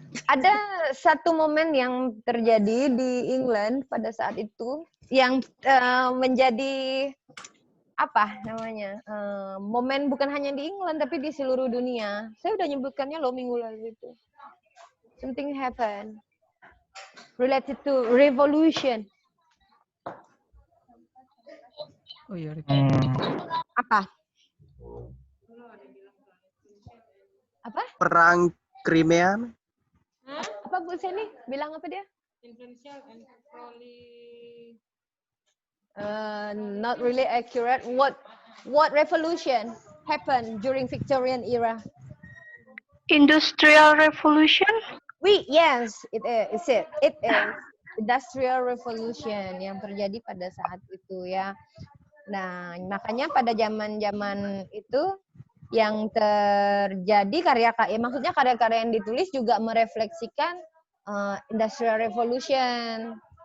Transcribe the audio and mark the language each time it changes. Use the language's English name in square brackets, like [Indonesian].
[Indonesian] Ada satu momen yang terjadi di England pada saat itu yang menjadi apa namanya, momen bukan hanya di England tapi di seluruh dunia. Saya udah nyebutkannya loh minggu lalu itu. [English] Something happened related to revolution. [Indonesian] Oh iya, Apa? Apa? Perang Crimea. Apa Bu Seni? Bilang apa dia? [English] Not really accurate. What revolution happened during Victorian era? Industrial Revolution? Yes, it is. It is [Indonesian] Industrial Revolution yang terjadi pada saat itu ya. Nah, makanya pada zaman-zaman itu yang terjadi maksudnya karya-karya yang ditulis juga merefleksikan Industrial Revolution.